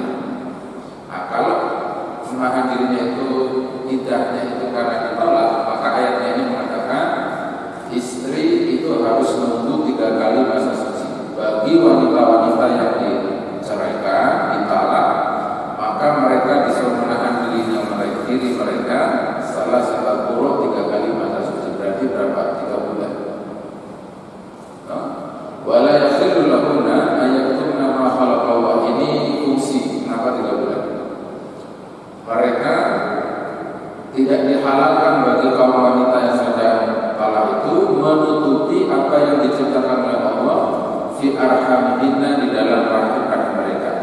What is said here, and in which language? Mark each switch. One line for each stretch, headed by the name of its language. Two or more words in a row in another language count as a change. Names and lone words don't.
Indonesian: Nah, kalau menahan dirinya itu iddahnya itu karena ditolak, maka ayatnya ini mengatakan istri itu harus menunggu 3 kali masa suci. Bagi wanita-wanita yang diceraikan, ditalak, maka mereka disuruh menahan diri mereka salah satu puluh 3 kali masa suci. Berarti berapa? 3 bulan.
Arabic: ولا يحل لهن أن يكتمن ما خلق الله.
Indonesian: Ini fungsi kenapa 3 bulan. Mereka tidak dihalalkan bagi kaum wanita yang sedang talak itu menutupi apa yang diciptakan oleh Allah
Arabic: في أرحامهن,
Indonesian: di dalam rahim mereka.